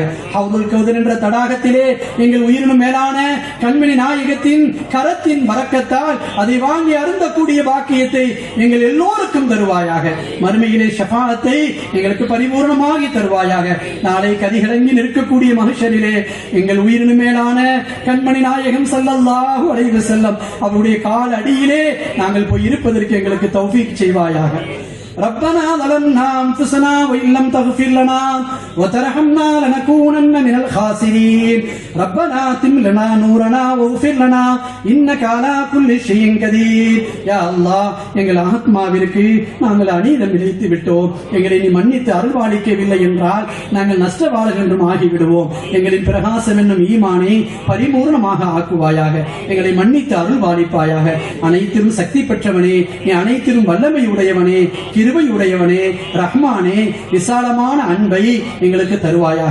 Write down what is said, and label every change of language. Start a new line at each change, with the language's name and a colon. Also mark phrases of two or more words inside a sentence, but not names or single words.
Tamil: ஹவுதுல் கௌதர் என்ற தடாகத்திலே எங்கள் உயிரினும் மேலான கண்மணி நாயகத்தின் கரத்தின் வரக்கத்தால் அதை வாங்கி அருந்தக்கூடிய பாக்கியத்தை எங்கள் எல்லோருக்கும் தருவாயாக. மறுமையிலே ஷஃபாஅத்தை எங்களுக்கு பரிபூர்ணமாகி தருவாயாக. நாளை கதிகலங்கி நிற்கக்கூடிய மஹ்ஷரிலே எங்கள் உயிரினும் மேலான கண்மணி நாயகம்
Arabic: صلى الله عليه وسلم
Tamil: அவருடைய கால் அடியிலே நாங்கள் போய் இருப்பதற்கு எங்களுக்கு தௌஃபீக் செய்வாயாக.
Arabic: ربنا ظلمنا أنفسنا وإن لم تغفر لنا وترحمنا لنكونن من الخاسرين ربنا أتم لنا نورنا واغفر لنا إنك على كل شيء قدير.
Tamil: யா அல்லாஹ், எங்கள் ஆத்மாவிற்கு நாங்கள் அநீதம் இழைத்து விட்டோம். எங்களை நீ மன்னித்து அருள்வாளிக்கவில்லை என்றால் நாங்கள் நஷ்டவாளர்கள் என்றும் ஆகிவிடுவோம். எங்களின் பிரகாசம் என்னும் ஈமானை பரிபூர்ணமாக ஆக்குவாயாக. எங்களை மன்னித்து அருள்வாளிப்பாயாக. அனைத்திலும் சக்தி பெற்றவனே, நீ அனைத்திலும் வல்லமை உடையவனே, கிருபை உடையவனே, ரஹ்மானே, விசாலமான அன்பை எங்களுக்கு தருவாயாக.